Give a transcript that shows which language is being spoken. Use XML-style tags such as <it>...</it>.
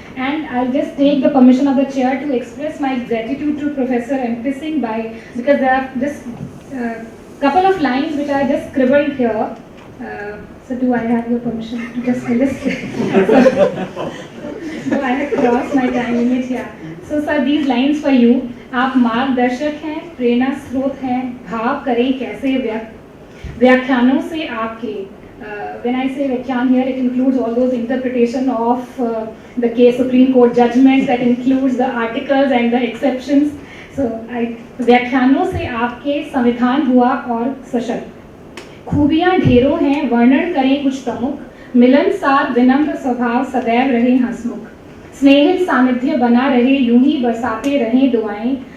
<en>And I'll just take the permission of the chair to express my gratitude to Professor MP Singh because there are just couple of lines which I just scribbled here. So do I have your permission to just list? So I have crossed my time limit here. So sir, these lines for you.</en> <hi>आप मार्गदर्शक हैं, प्रेरणा स्रोत हैं, भाव करें कैसे व्याख्यानों से आपके.</hi> <en>When I say Vyakyan here, it includes all those interpretation of the case Supreme Court judgments, that includes the articles and the exceptions.</en> <hi>So, व्याख्यानों से आपके संविधान हुआ और सशक्त. खूबियां ढेरों हैं, वर्णन करें कुछ प्रमुख. मिलनसार विनम्र स्वभाव सदैव रहे हंसमुख. स्नेहिल सानिध्य बना रहे, यूं ही बरसाते रहें दुआएं.</hi>